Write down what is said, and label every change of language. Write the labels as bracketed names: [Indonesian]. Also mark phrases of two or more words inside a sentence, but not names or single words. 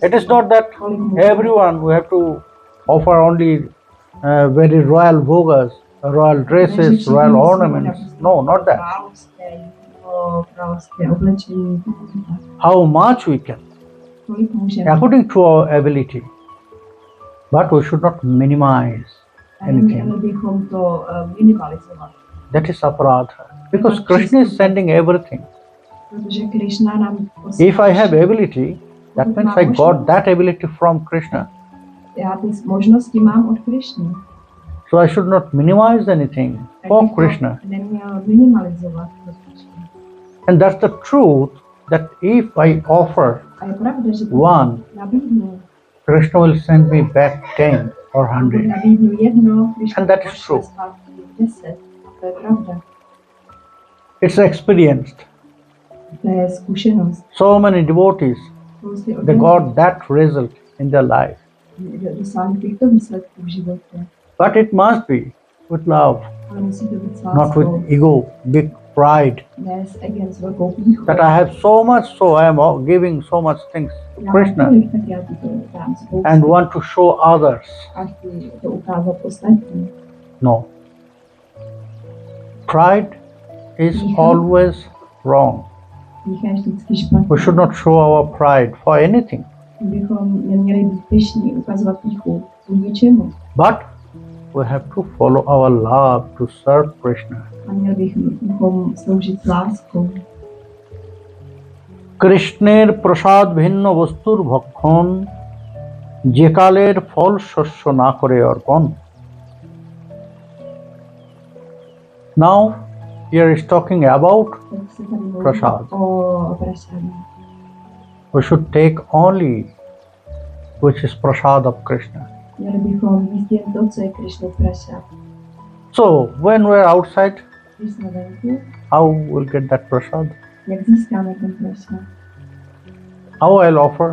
[English] It is not that [Czech] Kolik můžeme. [English] everyone we have to offer only very royal bhogas, royal dresses, royal ornaments. No, not that. [Czech] Královské jídlo, královské oblečení, tak. [English] How much we can, [Czech] Kolik můžeme. [English] according to our ability. But we should not minimize [Czech] A neměli [English] anything. [Czech] bychom to minimalizovat, [English] That is aparadha. Because Krishna is sending everything. [Czech] protože Krišna nám [English] If I have ability, that means I got that ability from Krishna. [Czech] Já ty možnosti mám od Krišny. [English] So I should not minimize anything [Czech] Tak [English] for [Czech] bych to [English] Krishna. [Czech] neměl minimalizovat. od Krišny. [English] And that's the truth that if I offer [Czech] A je pravda, že [English] one, [Czech] nabídnu, [English] Krishna will send me back 10 or [Czech] pokud [English] 100. [Czech] nabídnu jedno, Krišna [English] And that is [Czech] pošle [English] true. [Czech] zpátky 10. A to je pravda. [English] It's experienced. [Czech] To je zkušenost. [English] So many devotees, [Czech] Spousty [English] they got that result in their life. [Czech] dosáhnout těchto výsledků v životě. [English] But it must be with love, [Czech] Ale musí to být s [English] not [Czech] láskou, [English] with ego, big pride. [Czech] ne s egem, s velkou pýchou. [English] That I have so much, so I am giving so much things to [Czech] Já mám [English] Krishna [Czech] tolik, tak já ti to dám spoustu. [English] and want to show others. [Czech] A chci to ukázat ostatním. [English] No. Pride is always wrong. [Czech] Pýcha je vždycky špatná. [English] We should not show our pride for anything. [Czech] Bychom neměli být pyšní, ukazovat pýchu k ničemu. [English] But we have to follow our love to serve Krishna. [Czech] A měli bychom sloužit s láskou. [Bangla] কৃষ্ণের প্রসাদ ভিন্ন বস্তুর ভক্ষণ যে কালের ফল শস্য না করে অর্পণ. [English] Now here is talking about [Czech] Tak se tady mluví [English] Prasad. [Czech] o prasádu. [English] we should take only which is prasad of Krishna. [Czech] Měli bychom jíst jen to, co je Krišnův prasad. [English] So when we are outside, [Czech] Když jsme venku, [English] how we'll get that prasad? [Czech] jak získáme ten prasad? [English] How I'll offer